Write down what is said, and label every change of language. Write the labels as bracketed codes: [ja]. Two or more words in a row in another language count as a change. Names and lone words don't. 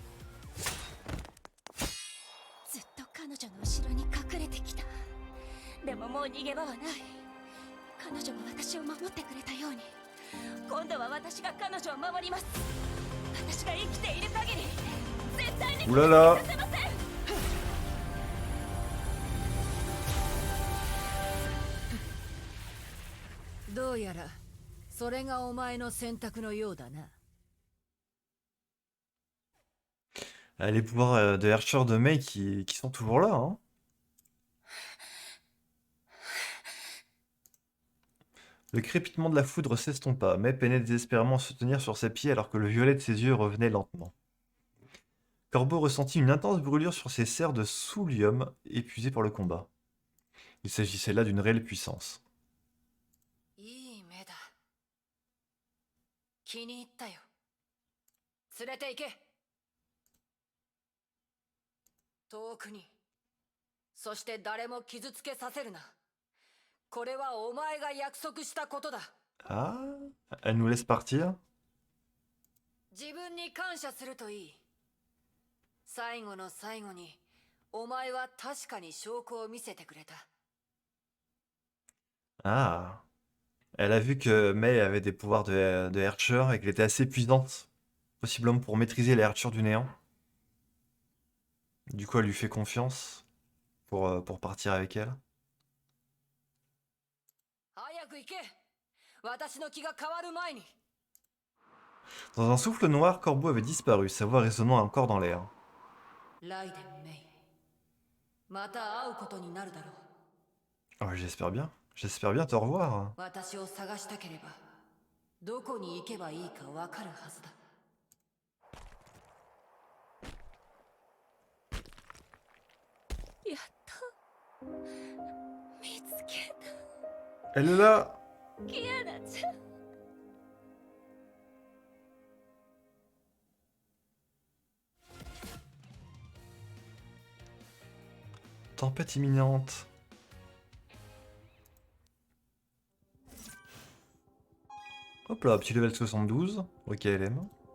[ja] ずっと彼女の後ろに隠れてきた。でももう逃げ場はない。彼女も私を守ってくれたように今度は私が彼女を守ります。私が生きている限り絶対に [fr] Ouh là là. [ja] させません。どうやらそれがお前の選択のようだな。 [fr] Les pouvoirs de Archer de Mei qui sont toujours là, hein. Le crépitement de la foudre s'estompa, mais peinait désespérément à se tenir sur ses pieds alors que le violet de ses yeux revenait lentement. Corbeau ressentit une intense brûlure sur ses serres de soulium, épuisées par le combat. Il s'agissait là d'une réelle puissance. [ja] いい目だ。気に入ったよ。連れて行け。遠くに。そして誰も傷つけさせるな。これはお前が約束したことだ。 [fr] Ah, elle nous laisse partir? [ja] 自分に感謝するといい。最後の最後に、お前は確かに証拠を見せてくれた。 [fr] Ah. Elle a vu que Mei avait des pouvoirs de Herrscher et qu'elle était assez puissante, possiblement pour maîtriser les Herrschers du néant. Du coup, elle lui fait confiance pour partir avec elle. [ja] 早く行け。私の気が変わる前に。 [fr] Dans un souffle noir, Corbeau avait disparu, sa voix résonnant encore dans l'air. [ja] ライデン・メイ。また会うことになるだろう。 [fr] Oh, j'espère bien. J'espère bien te revoir. [ja] 私を探したければどこに行けばいいかわかるはずだ。やっと見つけ [fr] Elle est là. [ja] たキアナちゃん。 [fr] Tempête imminente. Hop là, petit level 72. Ok, LM.